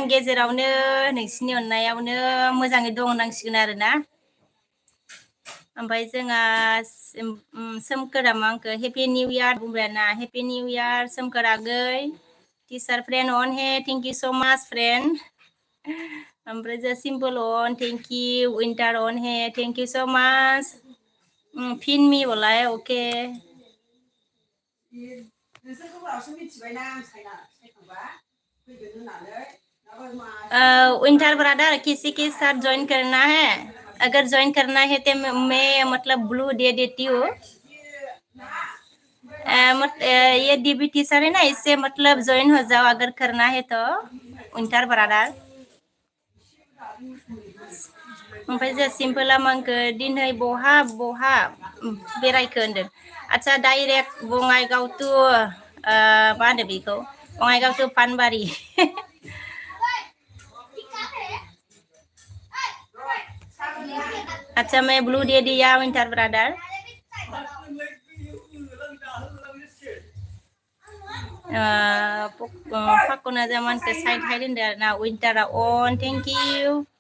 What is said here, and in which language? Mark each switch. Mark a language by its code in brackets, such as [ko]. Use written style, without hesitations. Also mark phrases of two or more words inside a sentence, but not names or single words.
[brx] गेजेरावनो नोंसिनि अननायावनो मोजाङै दं होननांसिगोन आरोना ओमफ्राय जोंहा सोमखोरा मा आंखो [en] happy new year [brx] बुंबाय ना [en] happy new year [brx] सोमखोर आगै [en] teacher friend [brx] अन हे [en] thank you so much friend [brx] ओमफ्राय जों सिम्पल अन [en] thank you [brx] विंटार अन हे [en] thank you so much [brx] फिन [hi] मी बोला है ओके विंटर ब्रदर किसी के साथ ज्वाइन करना है अगर ज्वाइन करना है तो मैं मतलब ब्लू दे देती हूँ ये डीबी टीचर है ना इससे मतलब ज्वाइन हो जाओ अगर करना है तो [brx] विंटर ब्रदर ओमफ्राय जों सिम्पोला मांखो दिनै बहा बहा बेरायखो होनदों आच्छा डाइरेक्ट बङाइगाव टु मा होनो बेखौ बङाइगाव टु पानबारि [hi] अच्छा मैं ब्लू दे दिया विंटर ब्रदर [brx] फाकना जामान के साइड हाइड होनदों आरो ना विंटारा अन [en] thank you